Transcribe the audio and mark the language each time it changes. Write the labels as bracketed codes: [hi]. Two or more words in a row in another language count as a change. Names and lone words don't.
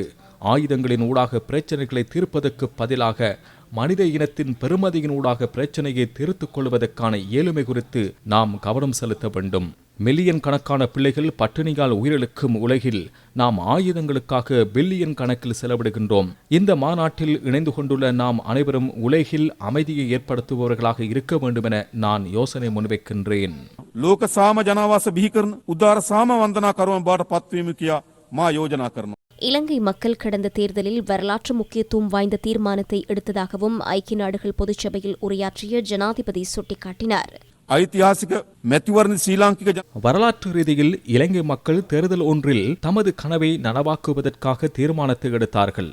[ta] ஆயுதங்களின் ஊடாக பிரச்சனைகளை தீர்ப்பதற்கு பதிலாக மனித இனத்தின் பெருமதியின் ஊடாக பிரச்சனையை தீர்த்துக் கொள்வதற்கான இயலுமை குறித்து நாம் கவனம் செலுத்த வேண்டும். மில்லியன் கணக்கான பிள்ளைகள் பட்டினியால் உயிரிழக்கும் உலகில் நாம் ஆயுதங்களுக்காக பில்லியன் கணக்கில் செலவிடுகின்றோம். இந்த மாநாட்டில் இணைந்து கொண்டுள்ள நாம் அனைவரும் உலகில் அமைதியை ஏற்படுத்துபவர்களாக இருக்க வேண்டும் என நான் யோசனை முன்வைக்கின்றேன். [si] ලෝක සාම ජනාවාස බිහි කරන උදාර සාම වන්දනා කරුවන් බවට පත්වීම කියා මා යෝජනා කරනවා. [ta] இலங்கை மக்கள் கடந்த தேர்தலில் வரலாற்று முக்கியத்துவம் வாய்ந்த தீர்மானத்தை எடுத்ததாகவும் ஐக்கிய நாடுகள் பொதுச்சபையில் உரையாற்றிய ஜனாதிபதி சுட்டிக்காட்டினார். [si] ඓතිහාසික මැතිවරණ ශ්‍රී ලාංකික [ta] வரலாற்று ரீதியில் இலங்கை மக்கள் தேர்தல் ஒன்றில் தமது கனவை நனவாக்குவதற்காக தீர்மானத்தை எடுத்தார்கள்.